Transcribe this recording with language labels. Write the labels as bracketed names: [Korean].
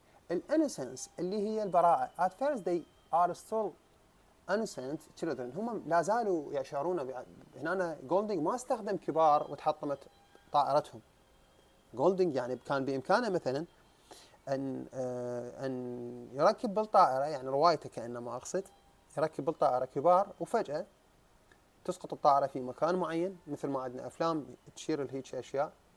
[Arabic] الانسنس اللي هي البراءة. [English] at first they are still innocent children. [Arabic] هم لا زالوا يشعرون هنا جولدنج ما استخدم كبار وتحطمت طائرتهم. جولدنج يعني كان بامكانه مثلا ان يركب بالطائره، يعني روايته كانما اقصد، يركب بالطائره كبار وفجاه تسقط الطائره في مكان معين، مثل ما عندنا افلام تشير لهيك اشياء.